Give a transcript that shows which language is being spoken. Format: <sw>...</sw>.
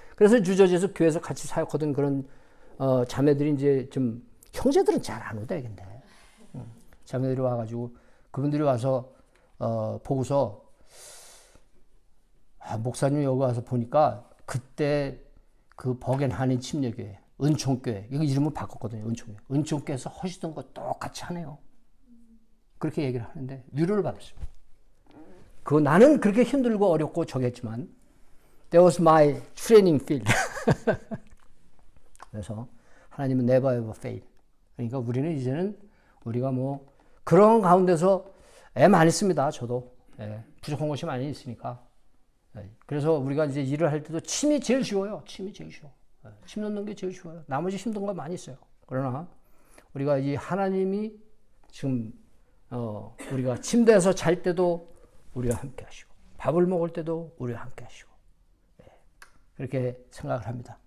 <ko>그래서 뉴저지에서 교회에서 같이 사역하던 그런 자매들이 이제 좀 형제들은 잘 안 오다 근데 자매들이 와가지고 그분들이 와서 보고서 목사님 여기 와서 보니까 그때 그 버겐 한인 침례교회 은총교회 이거 이름을 바꿨거든요. 은총교회에서 하시던 거 똑같이 하네요. 그렇게 얘기를 하는데 위로를 받았습니다. 나는 그렇게 힘들고 어렵고 저기 했지만</ko> <en>That was my training field.</en> <ko>그래서 하나님은</ko> <en>never ever fail.</en> <ko>그러니까 우리는 이제는 우리가 뭐 그런 가운데서 애 많이 씁니다. 저도 부족한 것이 많이 있으니까. 그래서 우리가 이제 일을 할 때도 침이 제일 쉬워요. 침이 제일 쉬워. 침 넣는 게 제일 쉬워요. 나머지 힘든 거 많이 있어요. 그러나 우리가 이 하나님이 지금 우리가 침대에서 잘 때도 우리와 함께 하시고 밥을 먹을 때도 우리와 함께 하시고 그렇게 생각을 합니다.</ko>